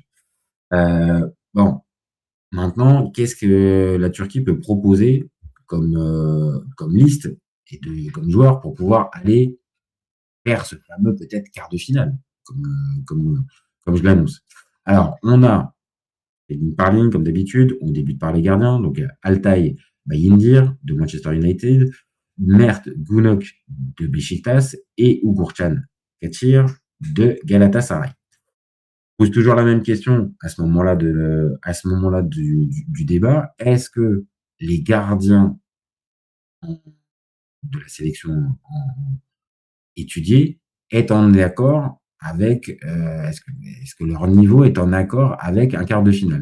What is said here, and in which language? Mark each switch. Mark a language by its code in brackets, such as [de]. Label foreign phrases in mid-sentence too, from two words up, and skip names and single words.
[fr] Bon, maintenant, qu'est-ce que la Turquie peut proposer comme liste et comme joueur pour pouvoir aller faire ce fameux peut-être quart de finale, comme je l'annonce. Alors, on a une par ligne, comme d'habitude, on débute par les gardiens, donc Altay Bayindir de Manchester United, Mert Günok de Beşiktaş et Uğurcan Kaçır de Galatasaray. Je pose toujours la même question à ce moment-là du débat. Est-ce que les gardiens de la sélection étudiée est en accord avec est-ce que leur niveau est en accord avec un quart de finale?